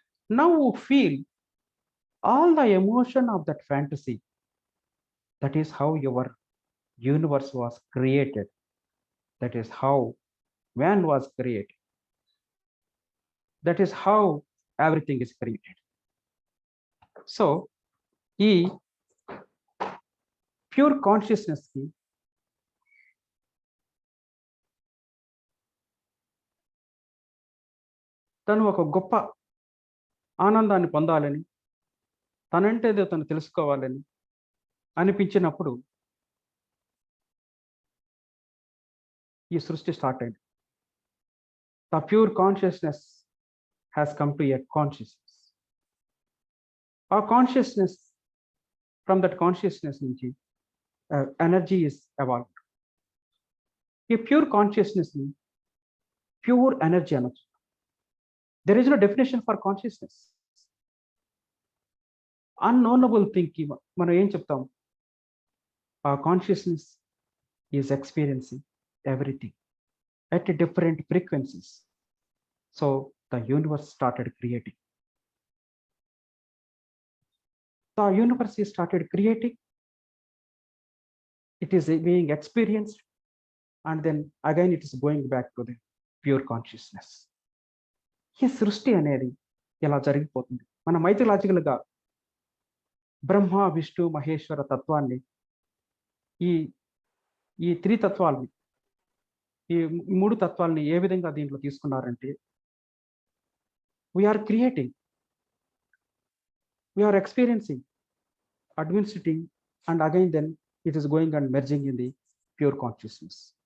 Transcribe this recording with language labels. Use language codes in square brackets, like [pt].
[en] Now feel all the emotion of that fantasy. That is how your universe was created. That is how man was created. That is how everything is created. [te] So, ఈ pure consciousness కి తను ఒక గొప్ప ఆనందాన్ని పొందాలని, తనంటేదో తను తెలుసుకోవాలని అనిపించినప్పుడు ఈ సృష్టి స్టార్ట్ అయింది. [en] The pure consciousness has come to a consciousness. ఆ consciousness, from that consciousness నుంచి energy is evolved. [te] ఈ ప్యూర్ కాన్షియస్నెస్ ని ప్యూర్ ఎనర్జీ అనొచ్చు. [en] There is no definition for consciousness. Unknowable thing [te] కి మనం ఏం చెప్తాం? [en] ఆ consciousness is experiencing everything at different frequencies. So the universe started creating. The universe is started creating. It is being experienced, and then again it is going back to the pure consciousness. [te] ఈ సృష్టి అనేది ఇలా జరిగిపోతుంది. మన mythological గా బ్రహ్మ, విష్ణు, మహేశ్వర తత్వాన్ని, ఈ త్రితత్వాల్ని, ఈ మూడు తత్వాలని ఏ విధంగా దీంట్లో తీసుకున్నారంటే, [en] We are creating, we are experiencing, administrating, and again then it is going and merging in the pure consciousness.